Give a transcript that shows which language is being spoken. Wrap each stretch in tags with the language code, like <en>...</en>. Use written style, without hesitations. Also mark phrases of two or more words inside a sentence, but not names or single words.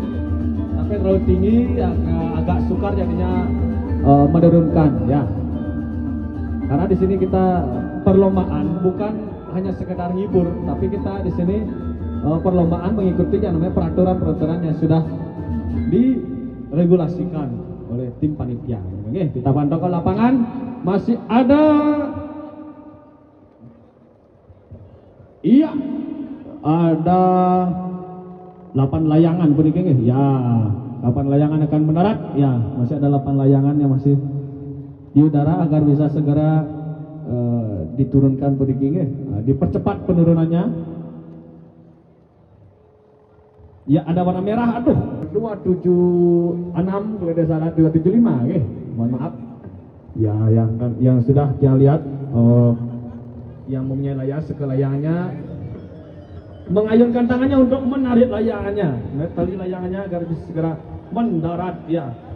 <id>Sampai terlalu tinggi agak sukar jadinya menurunkan ya, karena di sini kita perlombaan bukan hanya sekedar ngibur, tapi kita di sini perlombaan mengikuti yang namanya peraturan-peraturan yang sudah diregulasikan oleh tim panitia. Oke, kita pantau ke lapangan, masih ada ada 8 layangan puniki nggih ya. 8 layangan akan mendarat ya, masih ada 8 layangan yang masih di udara agar bisa segera diturunkan puniki nggih. Dipercepat penurunannya. Ya, ada warna merah, 276 kalau tidak salah 275 nggih. Mohon maaf. Ya, yang sudah kita lihat yang mempunyai layar sekelayangannya mengayunkan tangannya untuk menarik layangannya, tali layangannya agar bisa segera mendarat ya.</id>